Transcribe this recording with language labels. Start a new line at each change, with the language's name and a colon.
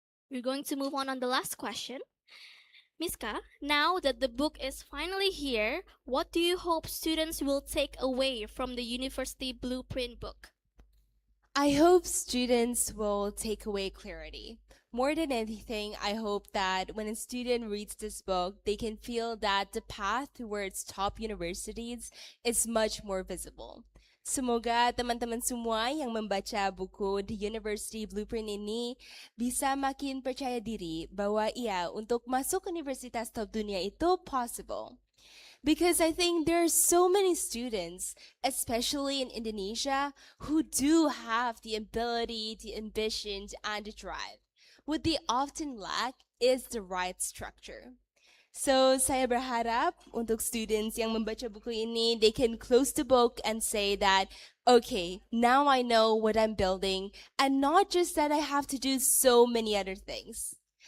English: We're going to move on the last question. Miska, now that the book is finally here, what do you hope students will take away from the University Blueprint book? I hope students will take away clarity. More than anything, I hope that when a student reads this book, they can feel that the path towards top universities is much more visible.
Indonesian: Semoga teman-teman semua yang membaca buku The University Blueprint ini bisa makin percaya diri bahwa untuk masuk universitas top dunia itu possible.
English: Because I think there are so many students, especially in Indonesia, who do have the ability, the ambition, and the drive. What they often lack is the right structure. So,
Indonesian: saya berharap untuk students yang membaca buku ini,
English: they can close the book and say that, okay, now I know what I'm building, and not just that I have to do so many other things.